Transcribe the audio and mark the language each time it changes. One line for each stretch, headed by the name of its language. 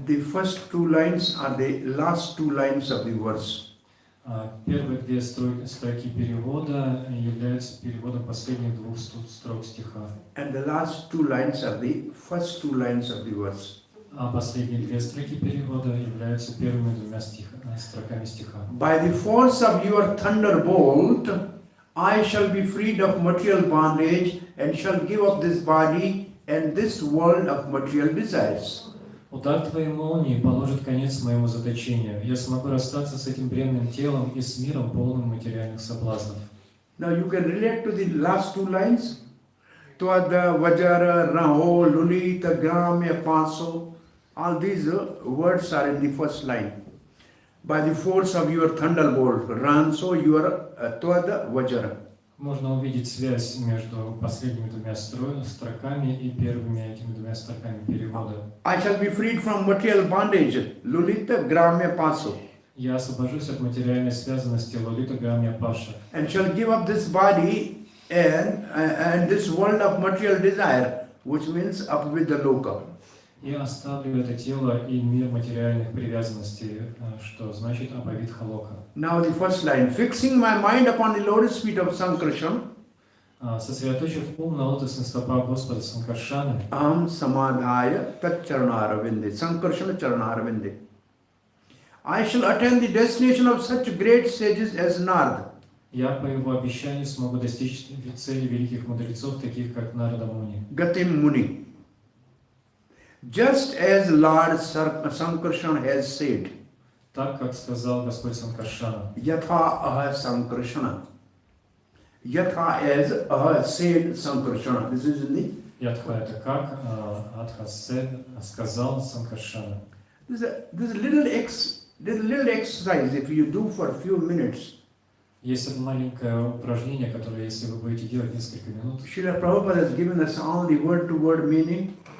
English: The first 2 lines are the last 2 lines of the verse.
Russian: Первые 2 строки перевода являются переводом последних 2 строк стиха.
English: And the last 2 lines are the first 2 lines of the verse.
Russian: А последние 2 строки перевода являются первыми 2 строками стиха.
English: By the force of your thunderbolt, I shall be freed of material bondage and shall give up this body and this world of material desires.
Russian: Удар твоей молнии положит конец моему заточению. Я смогу расстаться с этим бренным телом и с миром, полным материальных соблазнов.
English: Now you can relate to the last two lines.
Sanskrit: Tvada, Vajara, Raho, Lulita, Gramya, Paso.
English: All these words are in the first line. By the force of your thunderbolt, run so your Tvada, Vajara.
Russian: Можно увидеть связь между последними двумя строками и первыми этими двумя строками перевода.
English: I shall be freed from material bondage.
Sanskrit: Lulita, Gramya, Paso.
Russian: Я освобожусь от материальной связанности Лолита Грамья Паша.
English: And shall give up this body and this world of material desire, which means up with the loka.
Russian: И оставлю это тело и мир материальных привязанностей, что значит Абавит Халока.
English: Now the first line, fixing my mind upon the lotus feet of Sankarshan,
Russian: Сосредоточив ум на лотосных стопах Господа Санкаршаны,
Sanskrit: aham samadhaya tat charanaravinde, Sankarshana charanaravinde.
English: I shall attain the destination of such great sages as Narada.
Russian: я по его обещанию смогу достичь цели великих мудрецов, таких как Нарада Муни.
Sanskrit: Gatim Muni.
English: Just as Lord Sankarshan has said,
Russian: Так, как сказал Господь Санкаршана.
Sanskrit: Yatha aha Sankarshana.
English: Yatha as aha said Sankarshana. This is in the.
Russian: Ядха это как, Адхасед сказал Санкаршана.
English: This is a little exercise if you do for a few minutes.
Russian: Есть одно маленькое упражнение, которое, если вы будете делать несколько минут,
English: Srila Prabhupada has given us all the word-to-word meaning.